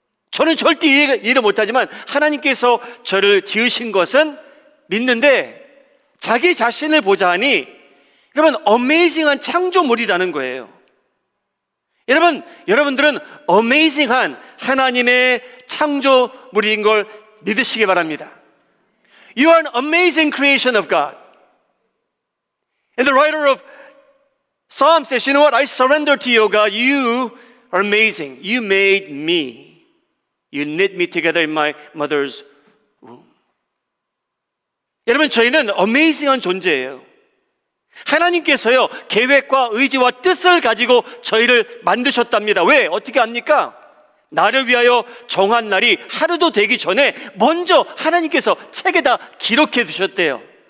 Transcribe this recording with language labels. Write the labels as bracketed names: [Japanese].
[Korean] 저는 절대 이해를 못하지만 하나님께서 저를 지으신 것은 믿는데, 자기 자신을 보자 하니 여러분, 어메이징한 창조물이라는 거예요. 여러분들은 어메이징한 하나님의 창조물인 걸 믿으시기 바랍니다. [English] You are an amazing creation of God. And the writer of Psalm says, you know what? I surrender to you, God. You are amazing. You made me. You knit me together in my mother's womb. [Korean] 여러분, 저희는 어메이징한 존재예요. 하나님께서요, 계획과 의지와 뜻을 가지고 저희를 만드셨답니다. 왜? 어떻게 합니까? 나를 위하여 정한 날이 하루도 되기 전에 먼저 하나님께서 책에다 기록해 두셨대요.